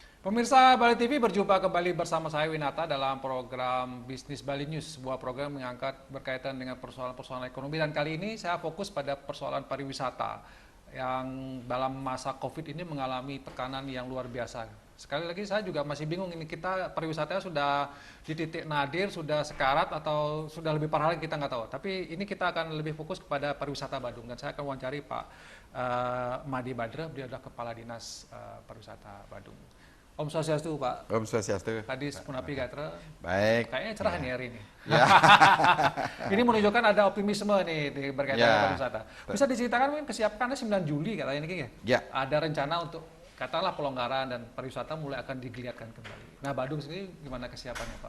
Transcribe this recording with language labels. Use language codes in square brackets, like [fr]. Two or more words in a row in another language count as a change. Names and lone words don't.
[id] Pemirsa Bali TV berjumpa kembali bersama saya Winata dalam program Bisnis Bali News, sebuah program yang mengangkat berkaitan dengan persoalan-persoalan ekonomi, dan kali ini saya fokus pada persoalan pariwisata yang dalam masa Covid ini mengalami tekanan yang luar biasa. Sekali lagi saya juga masih bingung, ini kita pariwisatanya sudah di titik nadir, sudah sekarat, atau sudah lebih parah lagi, kita nggak tahu. Tapi ini kita akan lebih fokus kepada pariwisata Badung, dan saya akan wawancari Pak Madi Badra, beliau adalah Kepala Dinas Pariwisata Badung. [ban] Om Swastiastu, Pak. Om Swastiastu. Tadi Punapi Gatra. [id] Baik. Kayaknya cerah nih hari ini. Ya. Ini menunjukkan ada optimisme nih berkaitan dengan pariwisata. Bisa diceritakan mungkin kesiapannya 9 Juli katanya ini ya? Ya. Ada rencana untuk katakanlah pelonggaran dan pariwisata mulai akan digeliatkan kembali. Nah, Badung sendiri gimana kesiapannya, Pak?